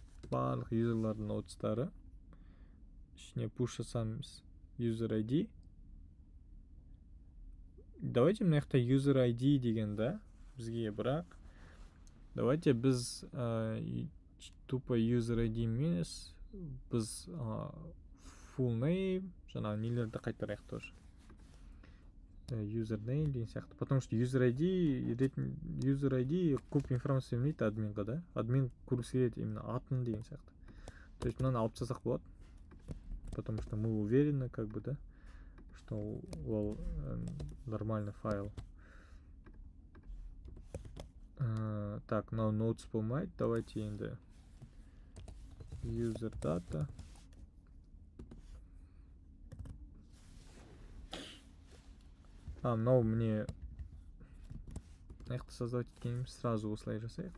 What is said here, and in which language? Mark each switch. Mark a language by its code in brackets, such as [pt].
[kk] Барлық юзерлардың нодстары. Ішіне push жасамыз user ID. Давайте мына жақта user ID деген да бізге, бірақ давайте біз тупо user ID емес, біз full name, жаңағы нелерді қайтарайық тоже. User name деген сияқты. [ru] Потому что [kk] user ID көп информация бермейді админға, да? Админ көргісі келеді именно атын деген сияқты. [ru] То есть [kk] мынаны алып тастасақ болады. [ru] Потому что мы уверены, как бы, да, что [kk] ол [ru] нормальный файл. [kk] Так, мынау nodes болмайды. Давайте енді user data. Мынау [ru] мне создавать [kk] еткеніміз сразу осылай жасайық.